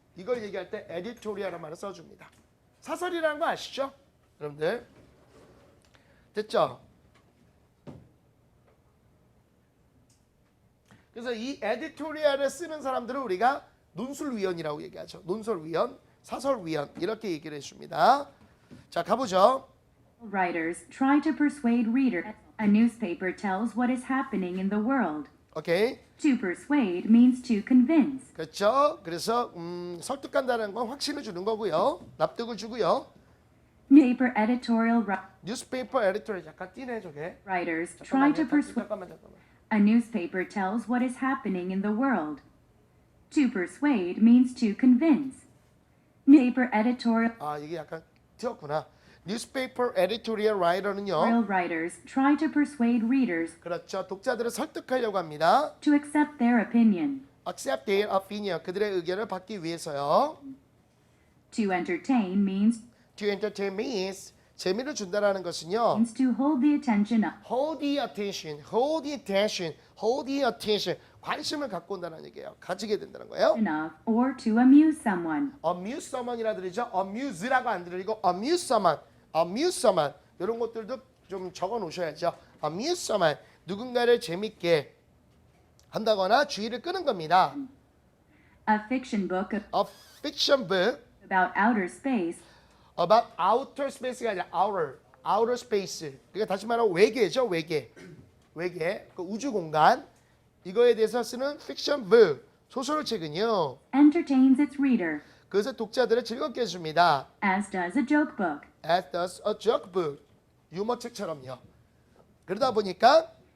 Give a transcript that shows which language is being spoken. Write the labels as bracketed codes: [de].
[ko] 이걸 얘기할 때 editorial이라는 말을 써줍니다. 사설이라는 거 아시죠? 여러분들. 됐죠? 그래서 이 editorial을 쓰는 사람들을 우리가 논술위원이라고 얘기하죠. 논설위원, 사설위원 이렇게 얘기를 해줍니다. 자, 가보죠. [en] writers try to persuade readers. A newspaper tells what is happening in the world. [ko] 오케이. [en] To persuade means to convince. [ko] 그렇죠. 그래서 설득한다는 건 확신을 주는 거고요. 납득을 주고요. [en] Newspaper editorial newspaper editor [ko] 잠깐 띄네 저게. [en] writers try to persuade. [ko] 잠깐만. [en] A newspaper tells what is happening in the world. To persuade means to convince. Newspaper editorial [ko] 이게 약간 튀었구나. [en] Newspaper editorial writer는요. Real writers try to persuade readers [ko] 그렇죠. 독자들을 설득하려고 합니다. [en] to accept their opinion. Accept their opinion. [ko] 그들의 의견을 받기 위해서요. [en] To entertain means To entertain means [ko] 재미를 준다라는 것은요. [en] to hold the attention of. Hold the attention, hold the attention, hold the attention. [ko] 관심을 갖고 온다는 얘기예요. 가지게 된다는 거예요. [en] Enough or to amuse someone. Amuse someone이라 들리죠. Amuse라고 [ko] 안 들리고 [en] amuse someone, amuse someone. [ko] 이런 것들도 좀 적어 놓으셔야죠. [en] Amuse someone. [ko] 누군가를 재밌게 한다거나 주의를 끄는 겁니다. [en] A fiction book A fiction book about outer space about outer space가 [ko] 아니라 [en] outer space. [ko] 그러니까 다시 말하면 외계죠, 외계. 그 우주 공간. 이거에 대해서 쓰는 fiction book, 소설 책은요. [en] entertains its reader, [ko] 그것을 독자들을 즐겁게 해줍니다. [en] as does a joke book. As does a joke book. [ko] 유머 책처럼요. 그러다 보니까